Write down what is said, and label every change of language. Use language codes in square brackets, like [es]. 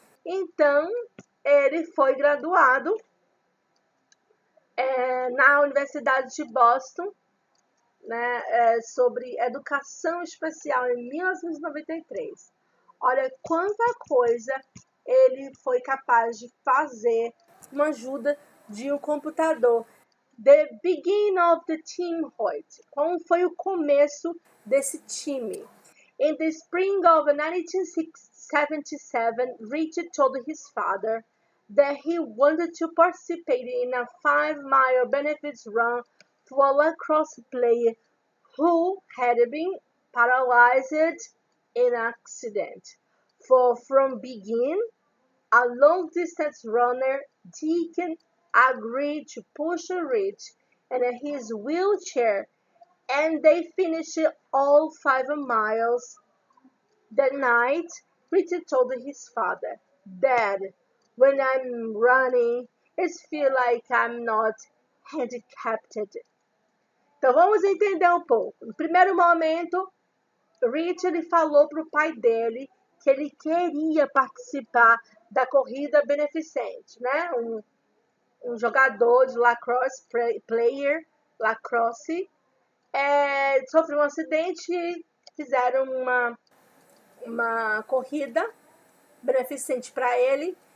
[pt] Então, ele foi graduado na Universidade de Boston, né, sobre educação especial em 1993. Olha quanta coisa ele foi capaz de fazer com a ajuda de um computador. [en] The beginning of the team Hoyt. [pt] Como foi o começo desse time? [en] In the spring of 1977, Rich told his father that he wanted to participate in a 5-mile benefits run for a lacrosse player who had been paralyzed in an accident. From begin, a long-distance runner, Deacon agreed to push Rich in his wheelchair, and they finished all 5 miles. That night, Richard told his father, "Dad, when I'm running, it feels like I'm not handicapped." [pt] Então vamos entender um pouco. No primeiro momento, Rich ele falou para o pai dele que ele queria participar da corrida beneficente, né? Um jogador de lacrosse, lacrosse, sofreu um acidente e fizeram uma corrida beneficente para ele.